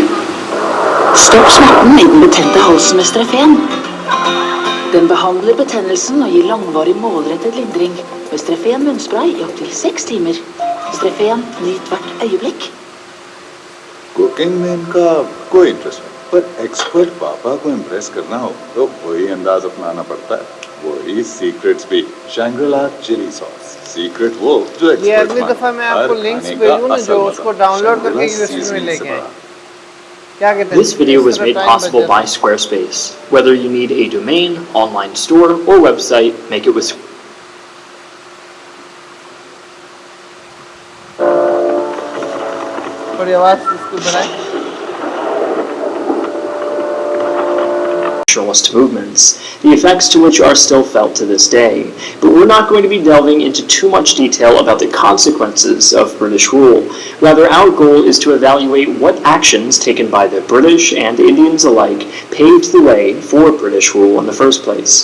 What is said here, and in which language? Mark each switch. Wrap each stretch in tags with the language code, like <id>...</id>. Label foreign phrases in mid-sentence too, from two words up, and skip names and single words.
<no>Stopp smerten i den betente halsen med Strefen. Den behandler betennelsen og gir langvarig målrettet lindring med Strefen munnspray i opptil 6 timer. Strefen, nyt hvert øyeblikk.</no> <hi>कुकिंग में इनका कोई इंटरेस्ट नहीं, पर एक्सपर्ट पापा को इम्प्रेस करना हो तो वही अंदाज अपनाना पड़ता है, वही सीक्रेट्स भी। शैंग्रीला चिली सॉस, सीक्रेट वो जो ये अगली दफा मैं आपको लिंक्स भेजूँ ना, जो उसको डाउनलोड करके यूएसबी में लेके आए। क्या कहते हैं?</hi> <en>This video was made possible by Squarespace. Whether you need a domain, online store, or website, make it with</en> <hi>थोड़ी आवाज इसको बढ़ाएं।</hi> <en>Naturalist movements, the effects to which are still felt to this day. But we're not going to be delving into too much detail about the consequences of British rule. Rather, our goal is to evaluate what actions taken by the British and Indians alike paved the way for British rule in the first place.</en>